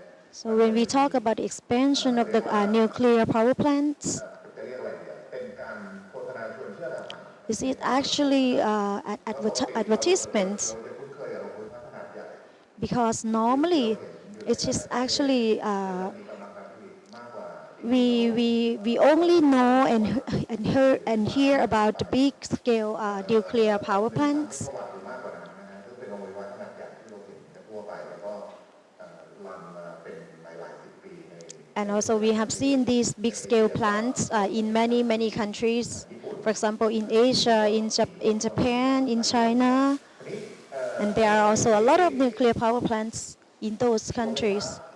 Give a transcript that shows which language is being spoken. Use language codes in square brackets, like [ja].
[en] So when we talk about the expansion of the nuclear power plants, this is actually advertisement, because normally it is actually we only know and hear about the big scale nuclear power plants. [th] ประวัติอยู่มากกว่านั้นนะฮะซึ่งเป็นโรงไฟฟ้าขนาดใหญ่ที่เราเห็นกันทั่วไปแล้วก็รันมาเป็นหลายๆสิบปีใน [en] And also we have seen these big scale plants in many countries. For example, in Asia, in Japan, in China. And there are also a lot of nuclear power plants in those countries.